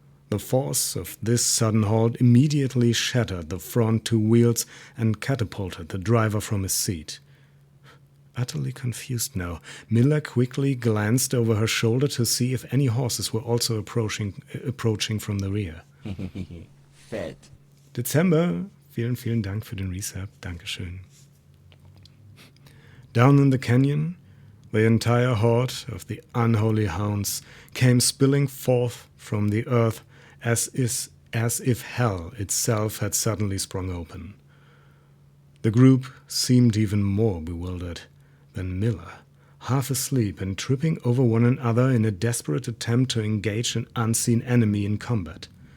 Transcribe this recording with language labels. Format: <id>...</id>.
<en>The force of this sudden halt immediately shattered the front 2 wheels and catapulted the driver from his seat. Utterly confused now, Miller quickly glanced over her shoulder to see if any horses were also approaching from the rear.</en> <de>Fett. Dezember, vielen Dank für den Resub, Dankeschön.</de> <en>Down in the canyon, the entire horde of the Unholy Hounds came spilling forth from the earth as if hell itself had suddenly sprung open. The group seemed even more bewildered than Miller, half asleep and tripping over one another in a desperate attempt to engage an unseen enemy in combat.</en>